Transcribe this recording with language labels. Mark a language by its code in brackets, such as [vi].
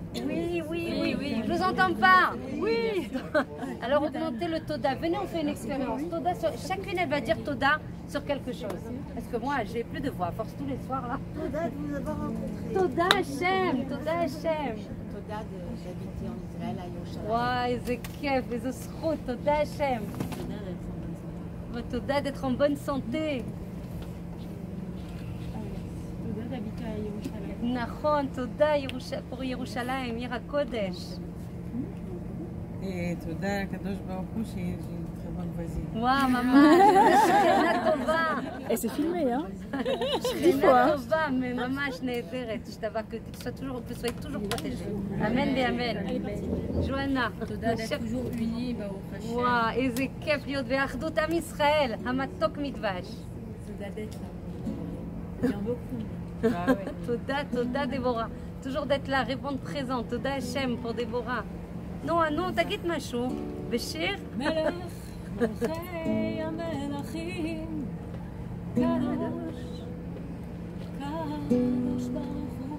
[fr] Oui. Je vous entends pas. Oui. Alors augmentez le Toda. Venez, on fait une expérience. Toda chacune, elle va dire Toda sur quelque chose. Parce que moi, j'ai plus de voix. À force tous les soirs là. Toda de vous avoir rencontré. Toda Hachem. Toda Hachem. תודה d'habiter en Israël à Yerushalayim. [he] וואי, איזה כיף, איזו זכות, תודה השם. [fr] ותודה d'être en bonne santé. תודה d'habiter à Yerushalayim. [he] נכון, תודה pour ירושלים, עיר הקודש. תודה הקדוש ברוך הוא שהיא [fr] très bonne voisine. [he] וואו, ממש, שכנה טובה. [fr] Et c'est filmé, hein? [he] שכנה טובה, ממש נהדרת. [fr] que tu sois toujours protégée. [he] אמן ואמן. ג'ואנה. [fr] תודה d'être toujours unis, [he] ברוך השם. וואו, איזה כיף להיות באחדות עם ישראל, המתוק מדבש. [fr] תודה d'être là. Il y en a beaucoup. [he] תודה דבורה. [fr] toujours d'être là, répondre présent. [he] תודה השם pour דבורה. נו, תגיד משהו, בשיר. מלך מלכי המלכים, קדוש, קדוש ברוך הוא.